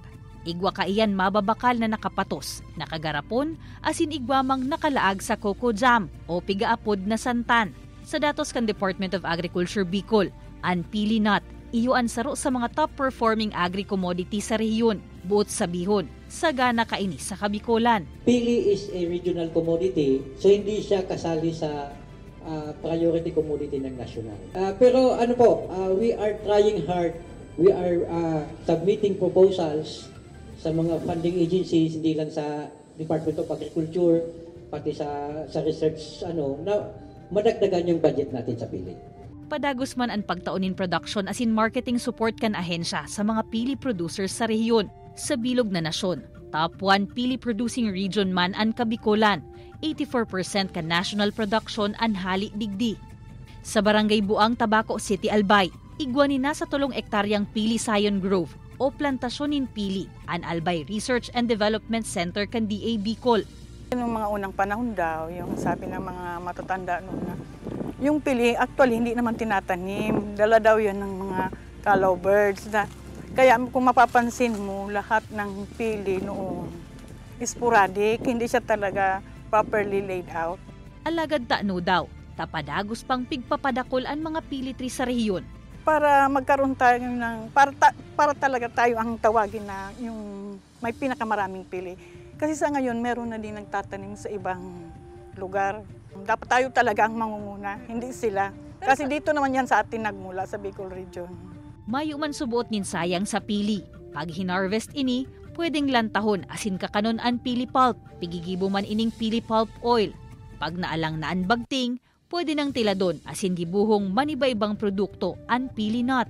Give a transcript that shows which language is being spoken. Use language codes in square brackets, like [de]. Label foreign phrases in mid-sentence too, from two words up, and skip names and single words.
[bik] Igwa ka iyan mababakal na nakapatos, nakagarapon, asin igwamang nakalaag sa [en] coco jam [bik] o pigaapod na santan. Sa datos kan Department of Agriculture Bicol, ang pili nut, iyo ang saro sa mga [en] top-performing agri-commodity [bik] sa rehiyon, buot sa bihon, sagana kaini sa Kabikolan. [en] Pili is a regional commodity, so [tl] hindi siya kasali sa [en] priority commodity ng national. [tl] Pero ano po, [en] we are trying hard. We are submitting proposals [tl] sa mga [en] funding agencies, [tl] hindi lang sa Department of Agriculture, pati sa research, na madagdagan yung budget natin sa pili. [bik] Padagos man ang pagtaunin production asin marketing support kan ahensya sa mga pili producers sa rehiyon. Sa bilog na nasyon, top 1 pili [en] producing region [bik] man ang Kabikolan, 84% kan [en] national production [bik] ang hali digdi. Sa Barangay Buang, Tabaco City, Albay, igwani na sa 3 ektaryang pili Zion Grove o plantasyonin pili ang Albay Research and Development Center kan DA Bicol. [tl] Noong mga unang panahon daw, yung sabi ng mga matatanda noon na yung pili actually hindi naman tinatanim, dala daw yan ng mga [en] callow birds. [tl] Kaya kung mapapansin mo, lahat ng pili noon sporadic, hindi siya talaga [en] properly laid out. [bik] Alagad taano daw, tapadagos pang pigpapadakol ang mga pili tree sa rehiyon. [tl] Para magkaroon tayo ng, para talaga tayo ang tawagin na yung may pinakamaraming pili. Kasi sa ngayon, meron na din nagtatanim sa ibang lugar. Dapat tayo talaga ang mangunguna, hindi sila. Kasi dito naman yan sa atin nagmula sa Bicol Region. [bik] Mayo man subuot nin sayang sa pili. Pag hinarvest ini, pwedeng lantahon asin kakanon an pili pulp. Pigigibo man ining pili [en] pulp oil. [bik] Pag naalang na an bagting, pwede nang tiladon asin gibuhong maniba-ibang produkto an pili nut.